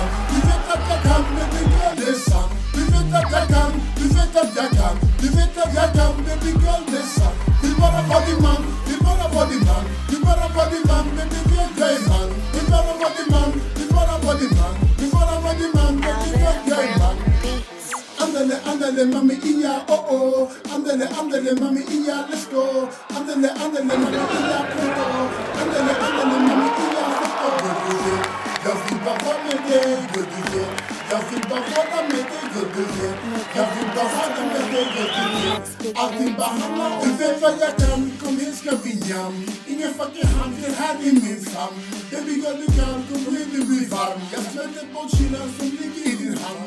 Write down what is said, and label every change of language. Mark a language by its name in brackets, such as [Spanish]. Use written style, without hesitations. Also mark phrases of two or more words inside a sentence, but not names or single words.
[Swedish] Du vet att jag kan, [English] baby girl [Swedish] det är sant. Du vet att jag kan, du vet att jag kan. Du vet att jag kan, [English] baby girl [Swedish] det är sant. Vill bara vara din man, vill bara vara din man. Vill bara vara din man, [English] baby girl [Swedish] jag är man. Vill bara vara din man, vill bara vara din man. Vill bara vara din man, [English] baby girl [Swedish] jag är man. [Spanish] Andale mami iya oh oh. Andale mami iya [English] let's go. [Spanish] Andale mami iya pronto. Andale mami iya pronto. [Swedish] Jag vill bara vara med dig, girl du vet. Jag vill bara vara med dig, girl du vet. Jag vill bara ha det med dig, girl du vet. Allting bara handlar om. Du vet vad jag kan, kom hit ska vi jam. Ingen fucking hand, det här är min famn. [English] Baby girl [Swedish] du kan, kom hit du blir varm. Jag släpper bort kylan som ligger i din hand.